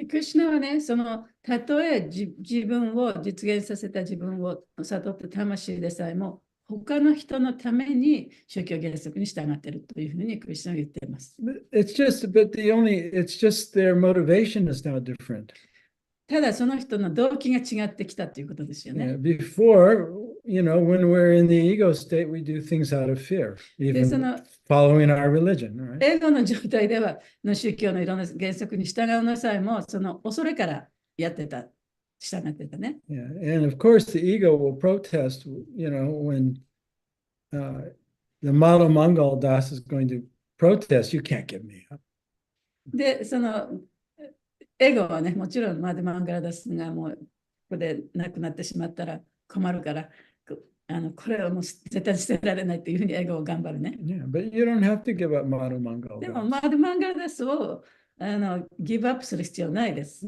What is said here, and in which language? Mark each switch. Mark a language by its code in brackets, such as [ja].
[ja] クリシュナはね、たとえ自分を実現させた自分を悟った魂でさえも、他の人のために宗教原則に従っているというふうにクリシュナは言っています。 [en] It's just their motivation is now different. [ja] ただその人の動機が違ってきたということですよね。 [en] Before, when we're in the ego state, we do things out of fear, even following our religion, right? [ja] エゴの状態では、宗教のいろんな原則に従うのさえも、その恐れから従ってたね。 [en] Yeah, and of course the ego will protest, when the model Mongol Das is going to protest, you can't give me up. [ja] で、エゴはね、もちろんマドマンガラダスがもうここで亡くなってしまったら困るから、これはもう絶対捨てられないというふうにエゴを頑張るね。 [en] Yeah, but you don't have to give up Madhu Mangal. [ja] でもマドマンガラダスをギブアップする必要ないです。